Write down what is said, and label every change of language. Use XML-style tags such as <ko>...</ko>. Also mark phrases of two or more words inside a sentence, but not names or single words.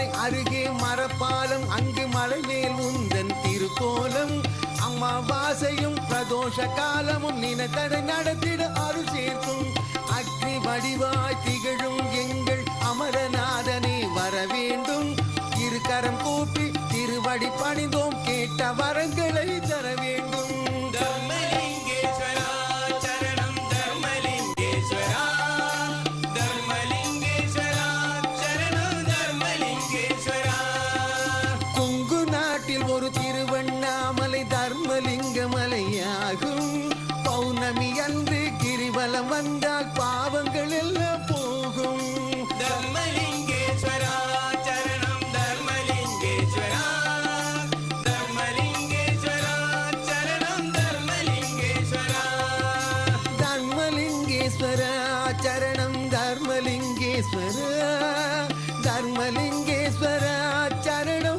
<ta>அருகே மரப்பாலம் அங்கு மலை மேல் உந்தன் திருக்கோலம் அமாவாசையும் பிரதோஷ காலமும் நினைத்ததை நடத்திட அருள் சேர்க்கும் அக்னி வடிவாய் திகழும் எங்கள் அமரநாதனே வர வேண்டும் இருக்கரம் கூப்பி திருவடி பணிந்தோம் கேட்ட வரங்களை தர வேண்டும்</ta> <sa>धर्मलिंगेश्वर चरणं धर्मलिंगेश्वर धर्मलिंगेश्वर चरणं धर्मलिंगेश्वर</sa> <ta>கொங்கு நாட்டில் ஒரு திருவண்ணாமலை தர்மலிங்க மலையாகும் பௌர்ணமி அன்று கிரிவலம் வந்தால் பாவங்கள் எல்லாம் போகும்</ta> <sa>धर्मलिंगेश्वर चरणं धर्मलिंगेश्वर धर्मलिंगेश्वर चरणं धर्मलिंगेश्वर धर्मलिङ्गेश्वर चरणं धर्मलिङ्गेश्वर धर्मलिङ्गेश्वर चरणं</sa>